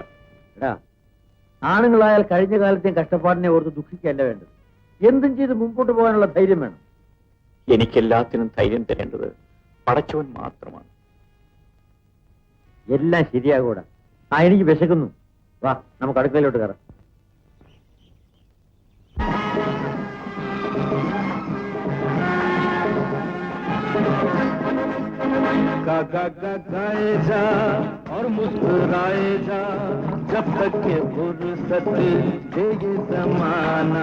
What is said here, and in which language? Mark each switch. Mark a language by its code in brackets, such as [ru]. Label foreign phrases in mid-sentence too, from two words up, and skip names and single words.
[ml] എടാ, ആണുങ്ങളായാൽ കഴിഞ്ഞ കാലത്തെയും കഷ്ടപ്പാടിനെ ഓർത്ത് ദുഃഖിക്കല്ല വേണ്ടത്. എന്തും ചെയ്ത് മുമ്പോട്ട് പോകാനുള്ള ധൈര്യം വേണം. എനിക്കെല്ലാത്തിനും ധൈര്യം തരേണ്ടത് പടച്ചവൻ മാത്രമാണ്. എല്ലാം ശരിയാകൂടാ. എനിക്ക് വിശക്കുന്നു. വാ, നമുക്ക് അടുക്കളയിലോട്ട് കയറാം. [hi] गाए जा और मुस्कुराए जा जब तक के फुर्सत दे ये जमाना।